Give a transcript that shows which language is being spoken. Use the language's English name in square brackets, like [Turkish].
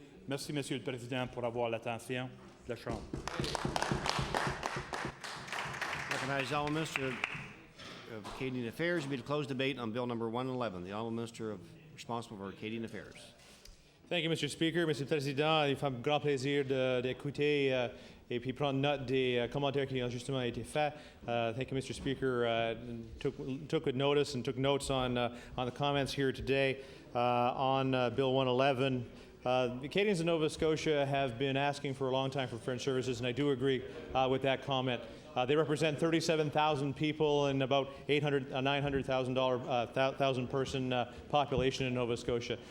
[French] Merci, Monsieur le Président, pour avoir l'attention de la Chambre. [English] Recognize the Honourable Minister of Acadian Affairs to be to close debate on Bill number 111. The Honourable Minister responsible for Acadian Affairs. Thank you, Mr. Speaker. [French] Monsieur le Président, il fait un grand plaisir d'écouter et puis prendre note des commentaires qui ont justement été faits. [English] Thank you, Mr. Speaker. Took good notice and took notes on the comments here today on Bill 111. Acadians in Nova Scotia have been asking for a long time for French services, and I do agree with that comment. They represent 37,000 people and about 900,000 person population in Nova Scotia.